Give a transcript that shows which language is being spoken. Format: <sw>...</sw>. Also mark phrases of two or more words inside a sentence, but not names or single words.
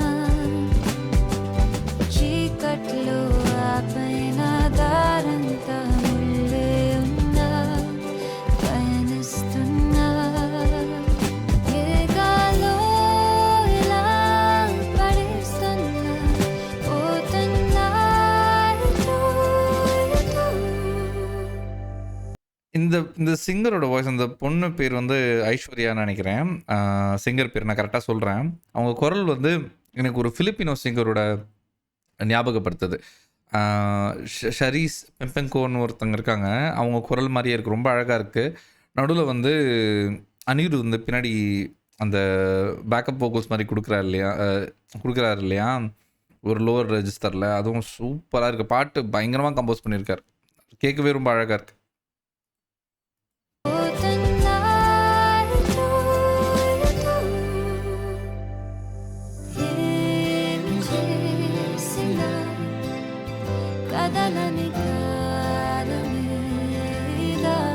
<te>చీకట్లో ఆ పైన దారంతా ముల్లే ఉన్నా పయనిస్తున్నా. ఏ గాలో ఇలా పడేస్తున్నా పోతున్నా ఎటో ఎటో.</te> <ta>இந்த சிங்கரோட வாய்ஸ் அந்த பொண்ணு பேர் வந்து ஐஸ்வர்யான்னு நினைக்கிறேன். சிங்கர் பேர் நான் கரெக்டாக சொல்கிறேன். அவங்க குரல் வந்து எனக்கு ஒரு பிலிப்பினோ சிங்கரோட ஞாபகப்படுத்துது. ஷரீஸ் பெம்பெங்கோன்னு ஒருத்தங்க இருக்காங்க. அவங்க குரல் மாரியே இருக்கு. ரொம்ப அழகாக இருக்குது. நடுவில் வந்து அனிருத் வந்து பின்னாடி அந்த</ta> <en>backup vocals</en> <ta>மாதிரி கொடுக்குறாரு இல்லையா, ஒரு</ta> <en>lower registeril.</en> <ta>அதுவும் சூப்பராக இருக்குது. பாட்டு பயங்கரமாக கம்போஸ் பண்ணியிருக்காரு. கேட்கவே ரொம்ப அழகாக இருக்குது.</ta> <te>పోతున్నా ఎటో ఎటో. ఏమి చేసినా కదలని కాలమే ఇదా.</te>